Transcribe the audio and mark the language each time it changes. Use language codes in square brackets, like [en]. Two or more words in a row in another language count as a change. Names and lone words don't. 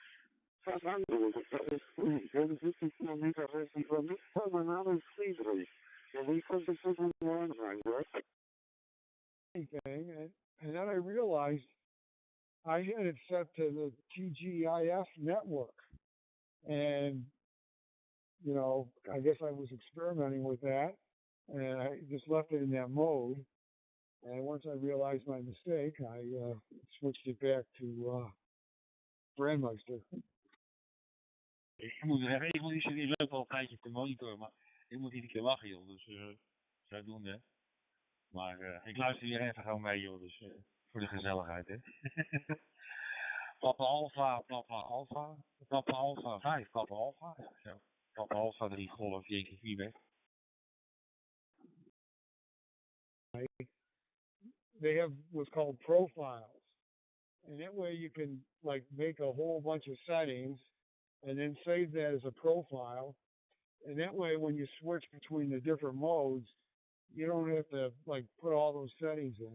[en] Anything, and then I realized I had it set to the TGIF network, and I guess I was experimenting with that, and I just left it in that mode. And once I realized my mistake, I switched it back to Brandmeister. [nl] Ik moet zeggen, die loopt al een tijdje op de monitor, maar ik moet iedere keer lachen, joh. Dus zodoende. Maar ik luister hier even gewoon mee, joh. Dus voor de gezelligheid, hè. Papa Alpha, Papa Alpha, Papa Alpha 5, Papa Alpha. Zo. Papa Alpha 3, golf, Yankee 4 weg. [en] They have what's called profiles. And that way you can make a whole bunch of settings and then save that as a profile. And that way when you switch between the different modes, you don't have to put all those settings in.